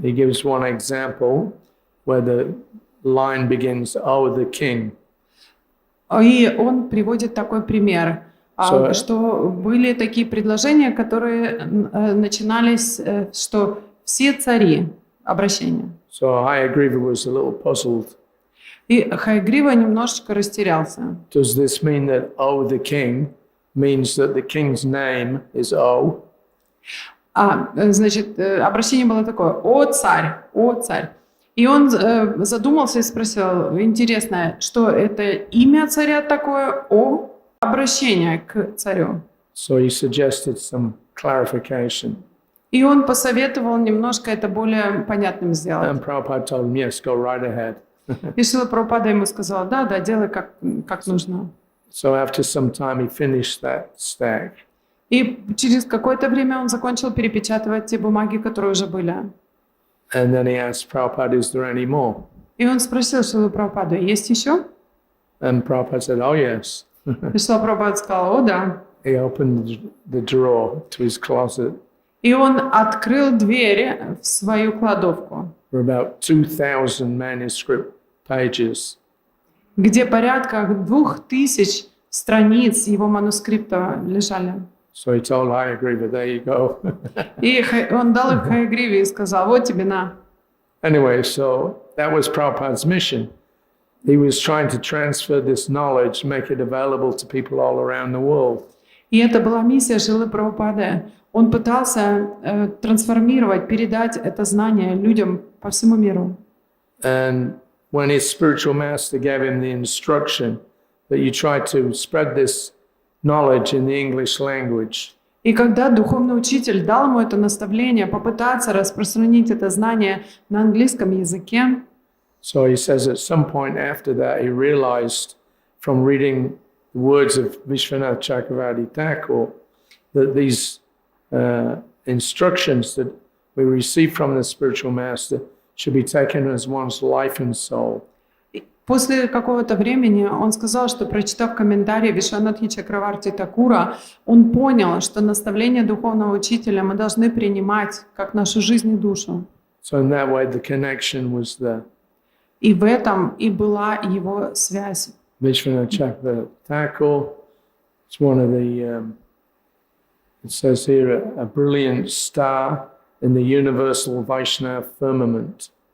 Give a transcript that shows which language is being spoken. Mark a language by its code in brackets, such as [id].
[en] He gives one example where the line begins, "Oh, the king." [ru] И он приводит такой пример, [en] So- [ru] что были такие предложения, которые начинались, что все цари, обращение. [en] So Hayagriva was a little puzzled. [ru] И Хаягрива немножечко растерялся. [en] Does this mean that "Oh, the king" means that the king's name is O? [ru] Значит, обращение было такое: «О царь, о царь». И он задумался и спросил: интересно, что это имя царя такое, о обращение к царю? [en] So he suggested some clarification. [ru] И он посоветовал немножко это более понятным сделать. [en] And Prabhupada told him, yes, go right ahead. [ru] И Шрила Прабхупада ему сказал: да, делай как нужно. [en] So after some time, he finished that stack. [ru] И через какое-то время он закончил перепечатывать те бумаги, которые уже были. [en] And then he asked Prabhupada, is there any more? [ru] И он спросил Шрилу Прабхупаду: есть еще? [en] And Prabhupada said, oh, yes. [ru] И Шрила Прабхупада сказал: о, да. [en] He opened the drawer to his closet. [ru] И он открыл дверь в свою кладовку, [en] For about 2,000 manuscript pages. [ru] где порядка 2000 страниц его манускрипта лежали. [en] So he told Hayagriva, there you go. [ru] И он дал их Хаягриве и сказал: вот тебе на. [en] Anyway, so that was Prabhupada's mission. He was trying to transfer this knowledge, make it available to people all around the world. [ru] И это была миссия Шрилы Прабхупады. Он пытался трансформировать, передать это знание людям по всему миру. [en] And when his spiritual master gave him the instruction that you try to spread this knowledge in the English language, [ru] И когда духовный учитель дал ему это наставление попытаться распространить это знание на английском языке, [en] so he says at some point after that he realized from reading the words of Vishwanath Chakravarti Thakur that these instructions that we receive from the spiritual master should be taken as one's life and soul. [ru] после какого-то времени он сказал, что, прочитав комментарий Вишванатхи Чакраварти Такура, он понял, что наставление духовного учителя мы должны принимать как нашу жизнь и душу. [en] So in that way the connection was there. [ru] И в этом и была его связь. [en] Vishwanath Chakravarti Thakur is one of the, it says here, a brilliant star in the universal Vaishnava firmament.